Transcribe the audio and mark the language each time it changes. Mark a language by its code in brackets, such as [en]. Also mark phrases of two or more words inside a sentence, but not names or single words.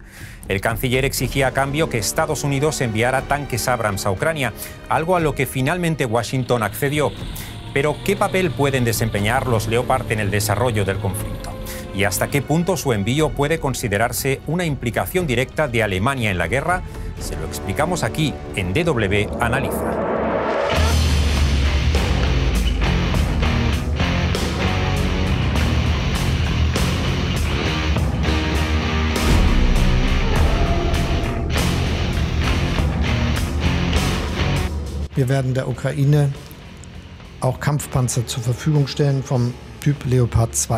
[es] El canciller exigía a cambio que Estados Unidos enviara tanques Abrams a Ucrania, algo a lo que finalmente Washington accedió. Pero, ¿qué papel pueden desempeñar los Leopard en el desarrollo del conflicto? ¿Y hasta qué punto su envío puede considerarse una implicación directa de Alemania en la guerra? Se lo explicamos aquí en DW Analiza. [de] Wir werden der Ukraine auch Kampfpanzer zur Verfügung stellen vom Typ Leopard 2.